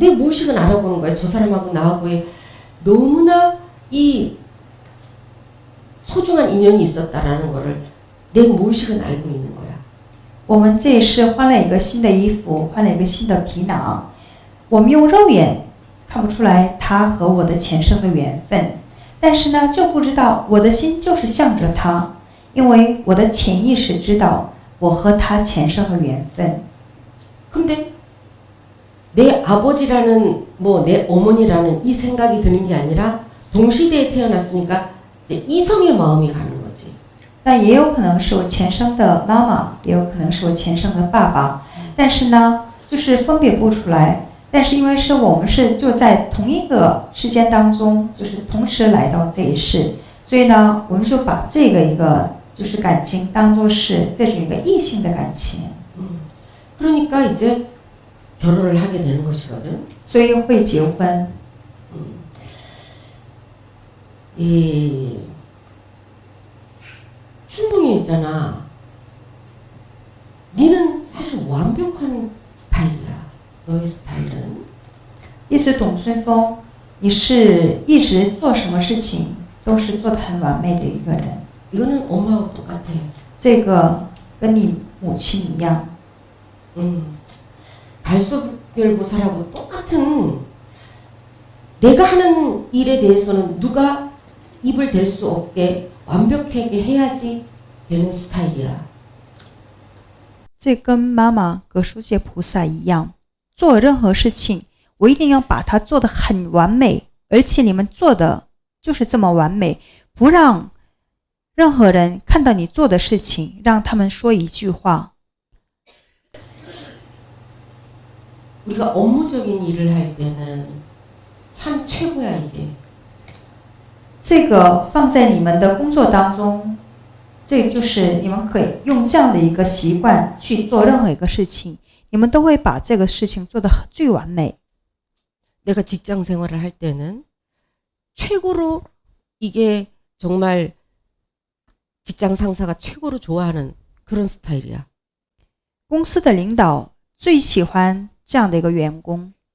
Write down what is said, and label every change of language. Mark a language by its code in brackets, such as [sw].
[ko] 내 무의식은 알아보는 거야. 저 사람하고 나하고의 너무나 이 소중한 인연이 있었다라는 거를 내 무의식은 알고 있는 거야. [zh] 我们这一世换了一个新的衣服，换了一个新的皮囊，我们用肉眼看不出来他和我的前生的缘分，但是呢，就不知道我的心就是向着他，因为我的潜意识知道我和他前生的缘分。 [ko] 근데 내 아버지라는 내 어머니라는 이 생각이 드는 게 아니라 동시대에 태어났으니까 이제 이성의 마음이 가는 거지. [zh] 但也有可能是我前生的妈妈，也有可能是我前生的爸爸，但是呢，就是分别不出来。但是因为是我们是就在同一个时间当中，就是同时来到这一世，所以呢，我们就把这个一个就是感情当作是这种一个异性的感情。 [ko] 그러니까 이제 결혼을 하게 되는 것이거든. [zh] 所以会结婚。 [ko] 이 춘봉이 있잖아. 니는 사실 완벽한 스타일이야. 너의 스타일은. [zh] 意思董春风，你是一直做什么事情都是做得很完美的一个人。 [ko] 이거는 엄마하고 똑같아. [zh] 这个跟你母亲一样。 [ko] 발소별보살하고 똑같은 내가 하는 일에 대해서는 누가 입을 댈 수 없게 완벽하게 해야지 되는 스타일이야. [zh] 这跟妈妈葛书界菩萨一样，做任何事情，我一定要把它做得很完美，而且你们做的就是这么完美，不让任何人看到你做的事情，让他们说一句话。 [ko] 우리가 업무적인 일을 할 때는 참 최고야 이게. [zh] 这个放在你们的工作当中，这就是你们可以用这样的一个习惯去做任何一个事情，你们都会把这个事情做得最完美。 [ko] 내가 직장 생활을 할 때는 최고로 이게 정말 직장 상사가 최고로 좋아하는 그런 스타일이야. [zh] 公司的领导最喜欢这样的一个员工。